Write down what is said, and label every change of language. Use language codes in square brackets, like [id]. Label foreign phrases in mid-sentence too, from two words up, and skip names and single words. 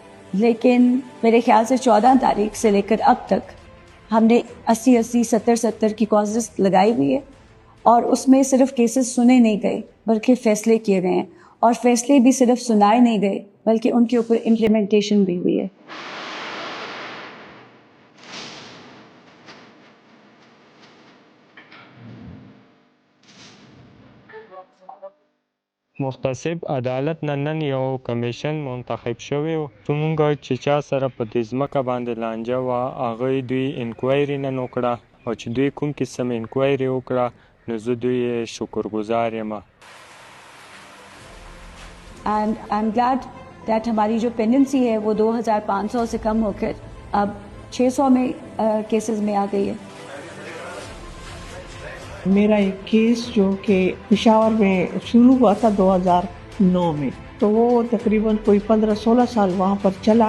[ur] لیکن میرے خیال سے 14 تاریخ سے لے کر اب تک ہم نے 80 70 کی کاز لسٹ لگائی ہوئی ہے، اور اس میں صرف کیسز سنے نہیں گئے بلکہ فیصلے کیے گئے ہیں، اور فیصلے بھی صرف سنائے نہیں گئے بلکہ ان کے اوپر امپلیمنٹیشن بھی ہوئی ہے۔ [ps] محتسب عدالت نن یو کمیشن منتخب شوی و څومره چې چا سره په دې ځمکه باندې لانجه وه هغوی دوی انکوایري نن وکړه، او چې دوی کوم قسم انکوایري وکړه نو زه دوی شکرګزار یم۔ [en] and I'm glad that [ur] ہماری جو پینڈنسی ہے وہ 2500 سے کم ہو کر اب 600 میں کیسز میں آ گئی ہے۔ میرا ایک کیس جو کہ پشاور میں شروع ہوا تھا 2009 میں، تو وہ تقریباً کوئی 15-16 سال وہاں پر چلا۔